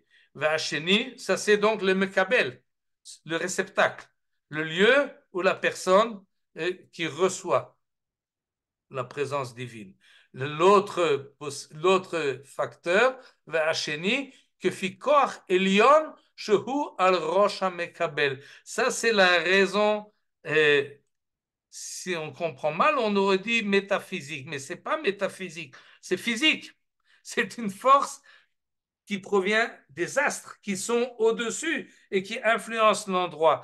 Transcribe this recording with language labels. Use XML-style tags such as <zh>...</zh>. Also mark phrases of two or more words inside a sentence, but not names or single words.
<fr>Vacheni, ça c'est donc le Mekabel, le réceptacle, le lieu où la personne qui reçoit la présence divine. L'autre facteur,</fr> <he>והשני, כפי כח עליון שהוא על ראש המקבל.</he> <fr>Ça c'est la raison. Si on comprend mal, on aurait dit métaphysique, mais c'est pas métaphysique, c'est physique. C'est une force qui provient des astres qui sont au-dessus et qui influencent l'endroit.</fr>